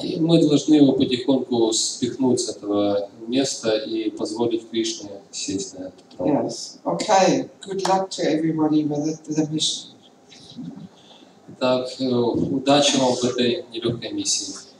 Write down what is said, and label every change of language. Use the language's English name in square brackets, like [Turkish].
[Russian] И мы должны его потихоньку спихнуть с этого места и позволить Кришне сесть на этот трон. [English] Yes. Okay. Good luck to everybody with the mission. [Russian] Итак, удачи вам в этой нелегкой миссии.